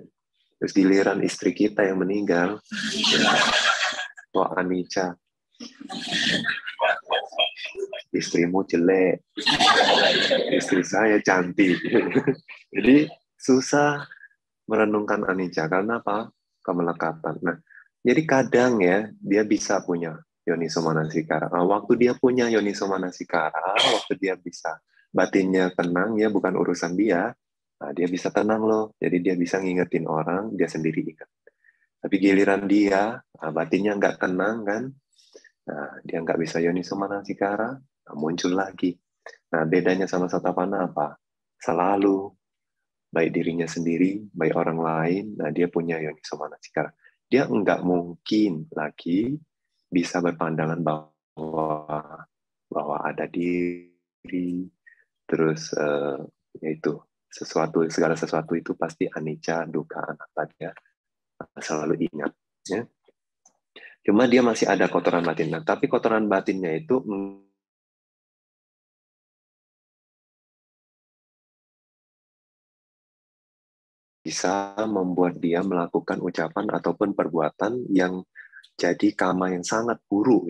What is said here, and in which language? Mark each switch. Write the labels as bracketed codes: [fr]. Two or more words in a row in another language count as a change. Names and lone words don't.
[id] Terus giliran istri kita yang meninggal, ya, kok anicca, istrimu jelek, istri saya cantik. Jadi susah merenungkan anicca karena apa? Kemelekatan. Nah, jadi kadang, ya, dia bisa punya [pi] yoniso manasikara. [id] Nah, waktu dia punya [pi] yoniso manasikara, [id] waktu dia bisa batinnya tenang, ya, bukan urusan dia, nah, dia bisa tenang loh. Jadi dia bisa ngingetin orang, dia sendiri ingat. Tapi giliran dia, nah, batinnya nggak tenang kan, nah, dia nggak bisa [pi] yoniso manasikara, [id] nah, muncul lagi. Nah, bedanya sama Satapana apa? Selalu baik dirinya sendiri, baik orang lain, nah dia punya [pi] yoniso manasikara. [id] Dia nggak mungkin lagi bisa berpandangan bahwa ada diri, terus yaitu segala sesuatu itu pasti [pi] anicca, dukkha, anatta, [id] dia selalu ingat. Ya. Cuma dia masih ada kotoran batin. Nah, tapi kotoran batinnya itu bisa membuat dia melakukan ucapan ataupun perbuatan yang jadi kama yang sangat buruk.